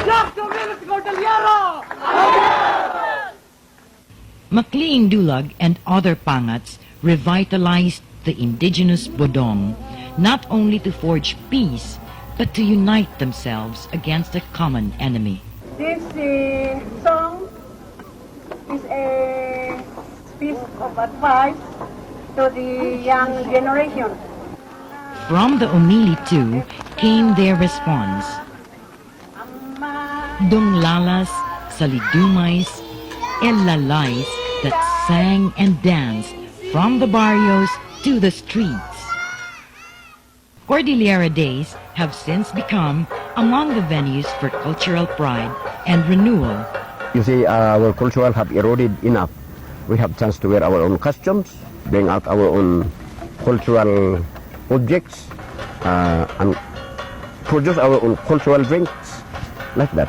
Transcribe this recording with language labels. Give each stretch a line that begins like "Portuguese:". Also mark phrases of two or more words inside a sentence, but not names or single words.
English: Macleing Dulag and other pangats revitalized the indigenous Bodong, not only to forge peace, but to unite themselves against a common enemy. This song is a piece of advice to the young generation. From the umili too came their response. Donglalas, salidumais, elalays that sang and danced from the barrios to the streets. Cordillera Days have since become among the venues for cultural pride and renewal. You see, our cultural have eroded enough. We have chance to wear our own costumes, bring out our own cultural objects, and produce our own cultural drinks, like that.